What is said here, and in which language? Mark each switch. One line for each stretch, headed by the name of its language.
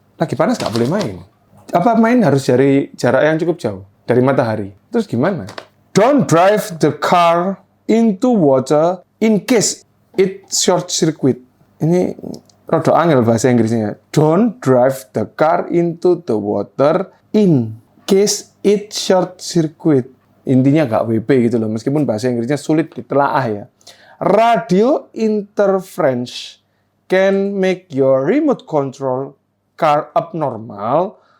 Indonesian: Lagi panas nggak boleh main. Apa main harus dari jarak yang cukup jauh dari matahari? Terus gimana?
English: Don't drive the car into water in case it short circuit.
Indonesian: Ini
Javanese: rada angel
Indonesian: bahasa Inggrisnya.
English: Don't drive the car into the water in case it short circuit.
Indonesian: Intinya nggak WP gitu loh. Meskipun bahasa Inggrisnya sulit ditelaah ya.
English: Radio interference can make your remote control car abnormal.